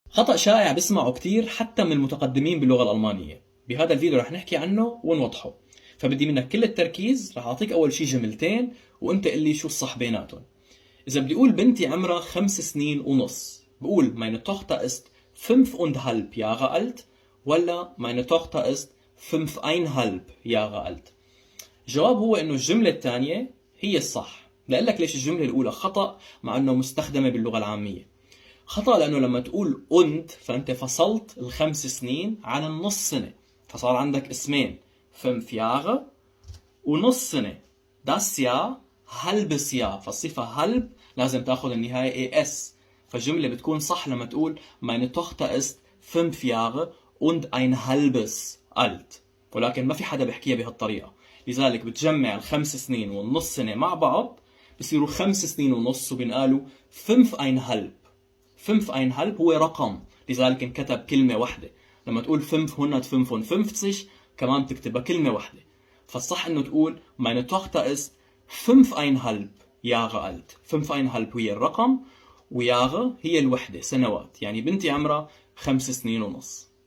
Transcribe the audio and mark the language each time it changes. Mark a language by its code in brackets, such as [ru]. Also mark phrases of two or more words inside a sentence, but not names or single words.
[ar] خطأ شائع بسمعه كتير حتى من المتقدمين باللغة الألمانية. بهذا الفيديو رح نحكي عنه ونوضحه، فبدي منك كل التركيز. رح أعطيك أول شي جملتين وأنت قل لي شو الصح بيناتهم. إذا بدي أقول بنتي عمرها 5 سنين ونص، بقول [de] meine Tochter ist 5,5 Jahre alt [ar] ولا [de] meine Tochter ist 5,5 Jahre alt. [ar] الجواب هو إنه الجملة الثانية هي الصح. لأقول لك ليش الجملة الأولى خطأ مع إنه مستخدمة باللغة العامية. خطأ لأنه لما تقول und فأنت فصلت ال5 سنين عن النص سنة، فصار عندك اسمين 5 Jahre ونص سنة. [de] das Jahr halbes Jahr، [ar] فالصفة halb لازم تاخذ النهاية es، فالجملة بتكون صح لما تقول [de] meine Tochter ist 5 Jahre und ein halbes alt. [ar] ولكن ما في حدا بيحكيها بهالطريقة، لذلك بتجمع ال5 سنين والنص سنة مع بعض بصيروا 5 سنين ونص وبنقالوا 5,5. 5,5 هو رقم، لذلك انكتب كلمة واحدة. لما تقول 555 كمان تكتبها كلمة واحدة. فالصح انه تقول [de] meine Tochter ist 5,5 Jahre alt. [ar] 5,5 هي الرقم وياغا هي الوحدة، سنوات، يعني بنتي عمرها 5 سنين ونص.